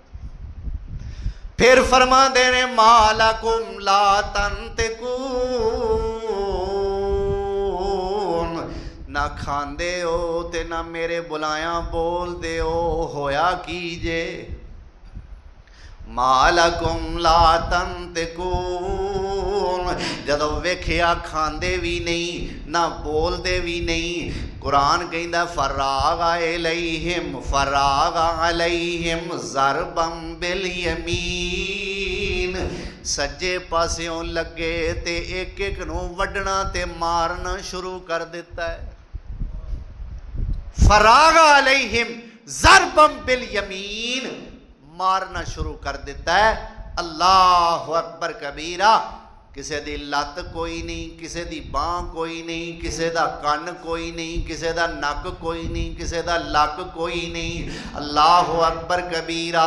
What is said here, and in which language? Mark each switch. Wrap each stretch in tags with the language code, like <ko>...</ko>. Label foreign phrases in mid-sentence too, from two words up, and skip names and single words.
<pa>پھر فرماندے نے</pa> <ar>ما لكم لا تنطقون,</ar> <pa>نہ کھاندے ہو تے نہ میرے بلایا بولدے ہو، ہویا کی جے.</pa> <ar>ما لكم لا تنطقون,</ar> <pa>جدوں ویکھیا کھاندے بھی نہیں نہ بولتے بھی نہیں. قرآن کہندا</pa> <ar>فراغ عليهم فراغ عليهم ضربا باليمين,</ar> <pa>سجے پاسیوں لگے تے اک اک نوں وڈنا تے مارنا شروع کر دتا ہے.</pa> <ar>فراغ عليهم ضربا باليمين,</ar> <pa>مارنا شروع کر دتا ہے.</pa> <ar>الله أكبر كبيرا.</ar> <pa>کسی دی لت کوئی نہیں، کسی دی بانہہ کوئی نہیں، کسی دا کن کوئی نہیں، کسی دا نک کوئی نہیں، کسی دا لک کوئی نہیں.</pa> <ar>الله أكبر كبيرا.</ar>